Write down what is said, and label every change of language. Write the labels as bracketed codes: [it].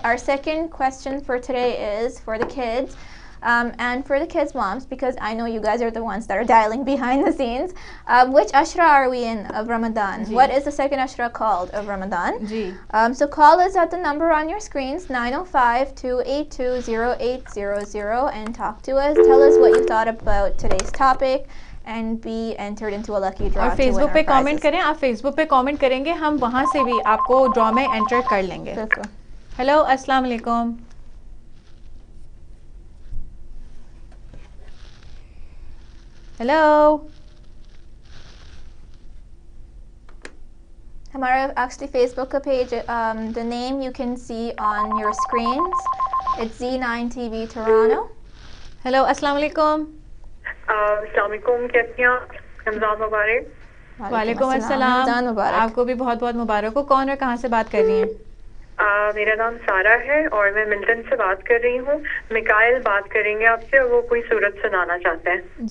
[en] Our second question for today is for the kids. And for the kids' moms, because I know you guys are the ones that are dialing behind the scenes, which ashra are we in of Ramadan? What is the second ashra called of Ramadan? So call us at the number on your screens, 905-282-0800, and talk to us. Tell us what you thought about today's topic and be entered into a lucky draw. [hi] और Facebook पे comment करें, आप Facebook पे comment करेंगे, हम वहाँ से भी आपको ड्रॉ में एंटर कर लेंगे. हेलो, अस्सलाम वालेकुम. हेलो, [en] हमारा actually Facebook का page, the name you can see on your screens. It's Zee9 TV Toronto. [hi] Hello, अस्सलाम वालेकुम. अस्सलाम वालेकुम, कैसी हैं आप? रमज़ान मुबारक. वालेकुम अस्सलाम. आपको भी बहुत बहुत मुबारक हो. कौन और कहाँ से बात कर रही हैं? मेरा नाम सारा है और मैं मिल्टन से बात कर रही हूँ. मिकाइल बात करेंगे आपसे और वो कोई सूरत सुनाना चाहते हैं.